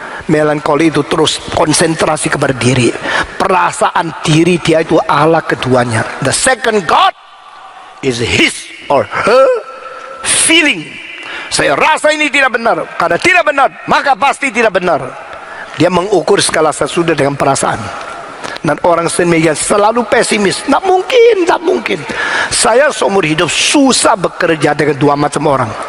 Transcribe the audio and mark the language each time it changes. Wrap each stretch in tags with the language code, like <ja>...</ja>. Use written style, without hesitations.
<id>Melankoli itu terus konsentrasi kepada diri. Perasaan diri dia itu Allah keduanya.</id> <en>The second God is his or her feeling.</en> <id>Saya rasa ini tidak benar. Karena tidak benar, maka pasti tidak benar. Dia mengukur segala sesuatu dengan perasaan. Dan orang semikian selalu pesimis. Tak mungkin. Saya seumur hidup susah bekerja dengan 2 macam orang.</id>